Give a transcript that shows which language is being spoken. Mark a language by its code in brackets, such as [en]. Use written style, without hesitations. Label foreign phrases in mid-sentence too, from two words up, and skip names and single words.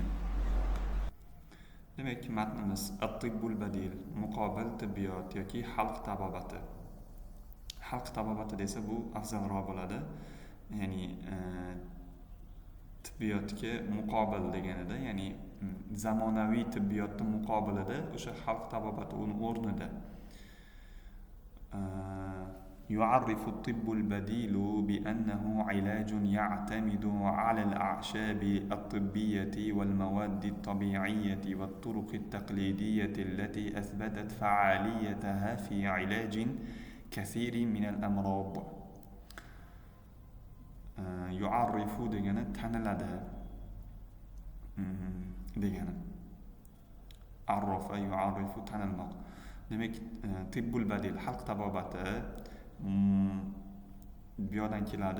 [uz] Demak, matnimiz [ar] الطب البديل, [uz] muqobil tibbiyot yoki xalq tabobati. Xalq tabobati desa bu afzalroq bo'ladi. Ya'ni tibbiyotga muqobil deganida, ya'ni zamonaviy tibbiyotning muqobilida o'sha xalq tabobati uni o'rnida. [ar] يعرف الطب البديل بأنه علاج يعتمد على الأعشاب الطبية والمواد الطبيعية والطرق التقليدية التي أثبتت فعاليتها في علاج كثير من الأمراض. [uz] yu'arrifu degani taniladi degani. [ar] عرّف، يعرّف, tanilmoq. [uz] Demak, [ar] طب بديل, [uz] xalq tabobati bu yerdan keladi.